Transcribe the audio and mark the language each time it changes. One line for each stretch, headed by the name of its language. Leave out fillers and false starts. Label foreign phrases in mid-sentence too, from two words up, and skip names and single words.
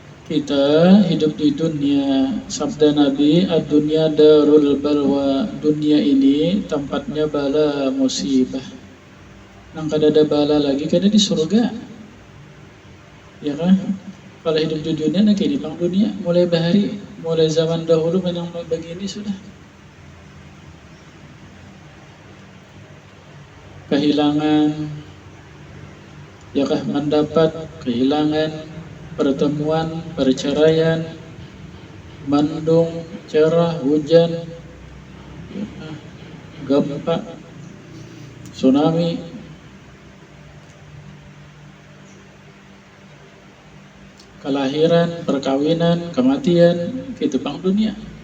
Banjar: kita hidup di dunia. Sabda Nabi,
Arabic: الدنيا دار البلوى.
Indonesian: Dunia ini tempatnya bala musibah.
Banjar: Nang kada ada bala lagi kada di surga. Ya kan? Kalau hidup di dunia nak ini bang dunia. Mulai bahari, mulai zaman dahulu memang begini sudah. Kehilangan, ya kah, mendapat kehilangan, pertemuan, perceraian, mendung, cerah, hujan, gempa, tsunami, kelahiran, perkawinan, kematian, gitu bang dunia.